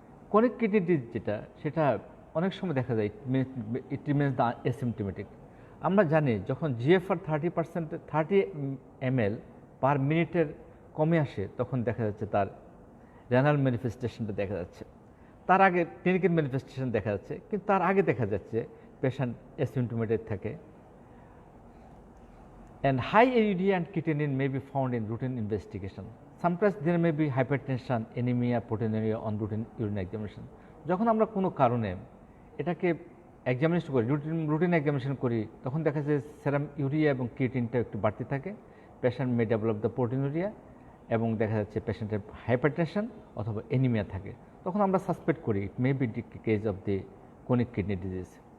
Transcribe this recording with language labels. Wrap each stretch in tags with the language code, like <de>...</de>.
<en>Chronic kidney disease</en> <bn>যেটা সেটা অনেক সময় দেখা যায়</bn> <en>it remains the asymptomatic.</en> <bn>আমরা জানি যখন GFR 30 ml পার মিনিটের কমে আসে তখন দেখা যাচ্ছে তার রেনাল ম্যানিফেস্টেশনটা দেখা যাচ্ছে, তার আগে ক্লিনিক্যাল ম্যানিফেস্টেশন দেখা যাচ্ছে, কিন্তু তার আগে দেখা যাচ্ছে পেশেন্ট অ্যাসিম্পটোমেটিক থাকে।</bn> <en>And high urea and creatinine may be found in routine investigation. Sometimes there may be hypertension, anemia, proteinuria on routine urine examination.</en> <bn>যখন আমরা কোনো কারণে এটাকে এক্সামিনেশন করি, রুটিন এক্সামিনেশন করি, তখন দেখা যায় সেরাম ইউরিয়া এবং ক্রিয়েটিনটা একটু বাড়তি থাকে, patient</bn> <en>may develop the proteinuria</en> <bn>এবং দেখা যাচ্ছে পেশেন্টের হাইপারটেনশন অথবা এনিমিয়া থাকে, তখন আমরা সাসপেক্ট করি</bn> <en>It may be case of the chronic kidney disease.</en>